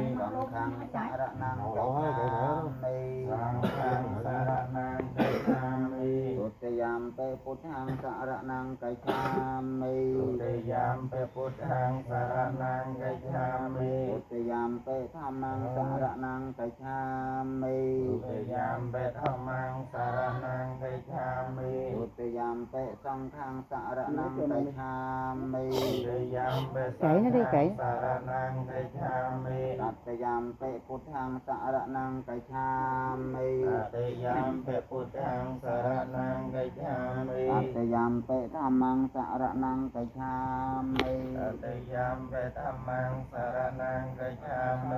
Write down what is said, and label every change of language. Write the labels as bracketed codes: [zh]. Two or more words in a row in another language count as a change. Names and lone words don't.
[pi] Saṅghāṃ saranam gacchāmi Saṅghāṃ saranam gacchāmi Tutiyaṃpi Buddhaṃ saranam gacchāmi Tutiyaṃpi Buddhaṃ saranam gacchāmi Tutiyaṃpi Dhammāṃ saranam gacchāmi Tutiyaṃpi Dhammāṃ saranam gacchāmi Tutiyaṃpi Saṅghāṃ saranam gacchāmi [vi] Kệ nó đi kệ. [pi] saranam gacchāmi Tatiyampi Buddhaṃ saranam gacchāmi Tatiyampi Buddhaṃ saranam gacchāmi Tatiyampi Dhammāṃ saranam gacchāmi Tatiyampi Dhammāṃ saranam gacchāmi